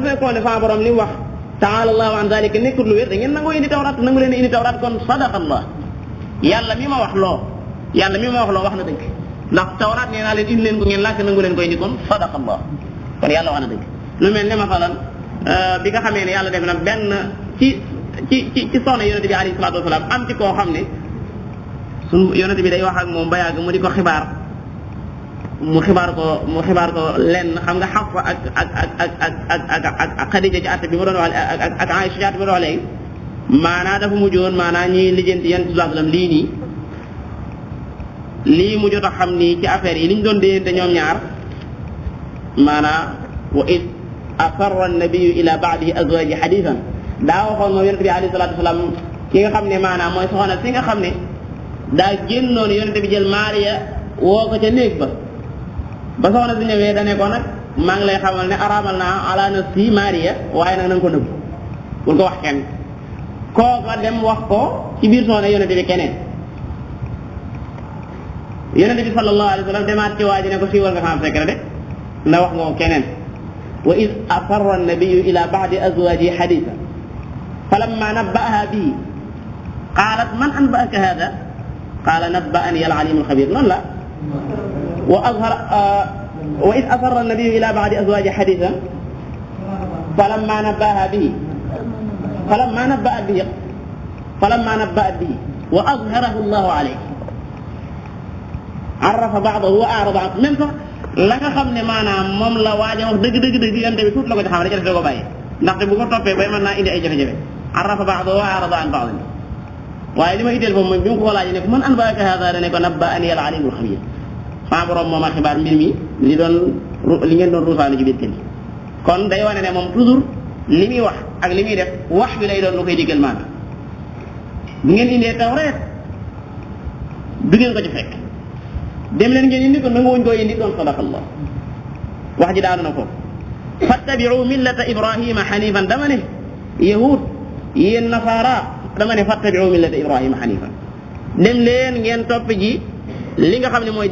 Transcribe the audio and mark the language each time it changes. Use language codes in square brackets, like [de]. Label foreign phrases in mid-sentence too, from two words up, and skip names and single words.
[wo] fekkoon ne sa borom li mu wax [ar] تعالى الله عن ذلك [wo] nekkul lu wér da ngeen nangoo indi tawrat nangu leen indi tawrat kon [ar] صدق الله [wo] yàlla mi ma wax loo wax na dëgg ndax tawrat nee naa leen indi leen ko ngeen laajte nangu leen ko indi kon [ar] صدق الله [wo] kon yàlla wax na dëgg lu mel ne masalan bi nga xamee ne yàlla def na benn ci soxna yonente bi [ar] عليه الصلاة والسلام [wo] am ci koo xam ne suñu yonente bi day wax ak moom ba yàgg mu di ko xibaar mu xibaar ko lenn xam nga Xafsa ak Xadija ci àtte bi ma doon wax ak Aïcha ci àtte bi ma doon wax léegi maanaa dafa mujjoon maanaa ñuy lijjanti yan [ar] صلى الله عليه وسلم [wo] lii mu jot a xam nii ci affaire yi li ñu doon déyante ñoom ñaar maanaa [ar] وإذ أسر النبي إلى بعضه أزواج حديثا [wo] daa waxoon moom yonente bi [ar] عليه الصلاة والسلام [wo] ki nga xam ne maanaam mooy soxna si nga xam ne daa génnoon yonente bi jël Maariya woo ko ca néeg ba soxna si ñëwee da ne ko nag maa ngi lay xamal ne araamal naa [ar] على نفسي [wo] Maariya waaye nag na nga ko nëbb bul ko wax kenn kooka dem wax ko ci biir soxna yonente bi keneen yonente bi [ar] صلى الله عليه وسلم [wo] demaat ci waa ji ne ko siiwal nga xam secret de ndax wax nga ko keneen [ar] وإذ أسر النبي إلى بعض أزواجه حديثا فلما نبأها به قالت من أنبأك هذا قال نبأني العليم الخبير [wo] noonu la [ar] وإذ أسر النبي إلى بعض أزواجه حديثا فلما نبأها به وأظهره الله عليه عرف بعضه وأعرض عنه [wo] même sax la nga xam ne maanaam moom la waaj a wax dëgg yonte bi tuut la ko ci xam ne ca def da ko bàyyi ndaxte bu ko toppee bay mën naa indi ay jafe-jafe [ar] عرف بعضه وأعرض عن بعض [wo] waaye li ma itteel foofu mooy bi mu ko laajee ne ko [ar] من أنبأك هذا [wo] da ne ko [ar] نبأني العليم الخبير [wo] sama borom moom a xibaar mbir mi li ngeen doon ruusaanu ci biir kër gi kon day wane ne moom toujours li muy wax ak li muy def wax bi lay doon lu koy diggal maanaam bu ngeen indee tawreet du ngeen ko ci fekk dem leen ngeen indi ko nangu wuñ ko indi doon sadaqallah wax ji daanu na ko [ar] فاتبعوا ملة إبراهيم حنيفا [wo] dama ne yahud yéen nasaara dama ne [ar] فاتبعوا ملة إبراهيم حنيفا [wo] dem leen ngeen topp ji li nga xam ne mooy